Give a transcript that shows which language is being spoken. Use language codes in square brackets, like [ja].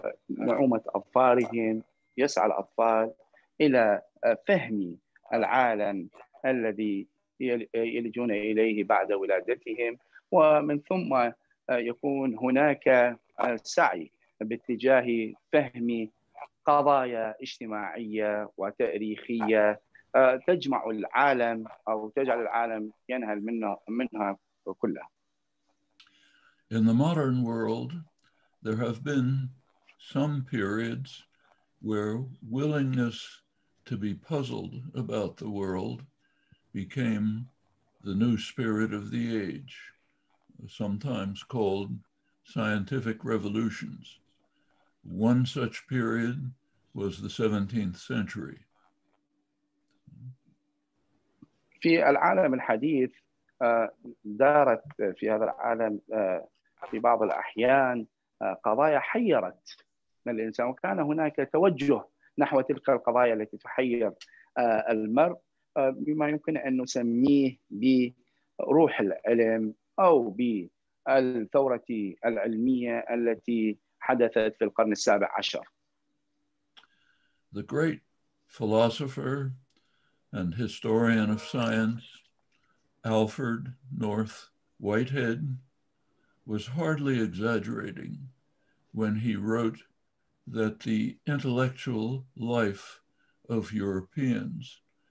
[ar] نعومة أظفارهم، يسعى الأطفال إلى فهم العالم الذي يلجون إليه بعد ولادتهم، ومن ثم يكون هناك سعي باتجاه فهم قضايا اجتماعية وتاريخية تجمع العالم أو تجعل العالم ينهل منها كلها. [en] In the modern world, there have been some periods where willingness to be puzzled about the world became the new spirit of the age, sometimes called scientific revolutions. One such period was the 17th century. [ar] في العالم الحديث دارت في هذا العالم في بعض الأحيان قضايا حيرت الإنسان، وكان هناك توجه نحو تلك القضايا التي تحير المرء بما يمكن أن نسميه بروح العلم أو بالثورة العلمية التي حدثت في القرن السابع عشر. [en] The great philosopher and historian of science, Alfred North Whitehead, was hardly exaggerating when he wrote that the intellectual life of Europeans